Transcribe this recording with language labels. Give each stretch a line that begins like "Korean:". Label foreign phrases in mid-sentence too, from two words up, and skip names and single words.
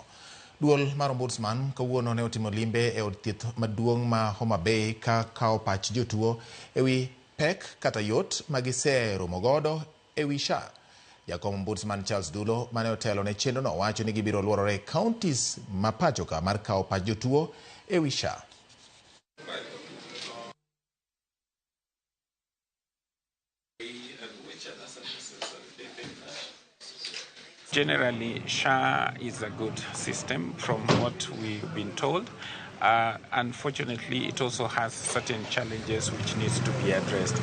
Luo (Kenya and Tanzania): Duol mar Ombudsman kawuono ne otimo limbe e od thieth maduong' ma Homa Bay ka kawo pach jotuo ewi pek kata yot magiseromo godo ewi SHA. Jakom Ombudsman Charles Duol mane otelo ne chenrono wacho ni gibiro luorore counties ma pacho ka mar kawo pach jotuo ewi SHA.
English: Generally, SHA is a good system from what we've been told. Unfortunately, it also has certain challenges which needs to be addressed.